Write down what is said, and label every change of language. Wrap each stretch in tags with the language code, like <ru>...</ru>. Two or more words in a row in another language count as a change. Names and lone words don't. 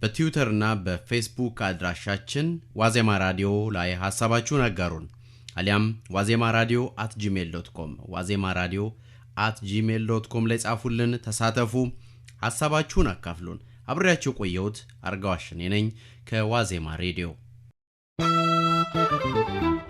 <am>በትዊተር እና በፌስቡክ አድራሻችን ዋዜማ ራዲዮ ላይ ሐሳባችሁን አጋሩን። አሊያም wazemaradio@gmail.com wazemaradio@gmail.com ላይ ጻፉልን፣ ተሳተፉ፣ ሐሳባችሁን አካፍሉን። አብሬያችሁ ቆየሁት አርጋዋሽኔ ነኝ ከዋዜማ ሬዲዮ።</am>